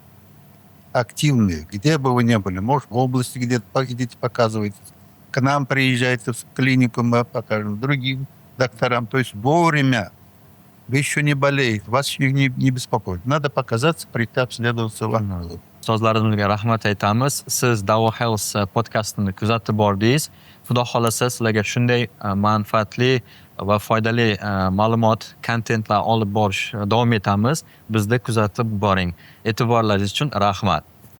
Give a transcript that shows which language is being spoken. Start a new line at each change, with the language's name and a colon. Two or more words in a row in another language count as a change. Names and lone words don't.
Russian: Активные. Где бы вы ни были. Может, в области где-то идите показывайте. К нам приезжайте в клинику, мы покажем другим докторам. То есть вовремя. Вы еще не болеете, вас еще не беспокоит. Надо показаться, прийти обследоваться вам.
Uzbek: So'zlaringizga rahmat aytamiz. Siz Davo Health podkastini kuzatib bordingiz. Xudo xolasa sizlarga shunday manfaatli va foydali ma'lumot, kontentlar olib borish davom etamiz. Bizni kuzatib boring. E'tiborlaringiz uchun rahmat.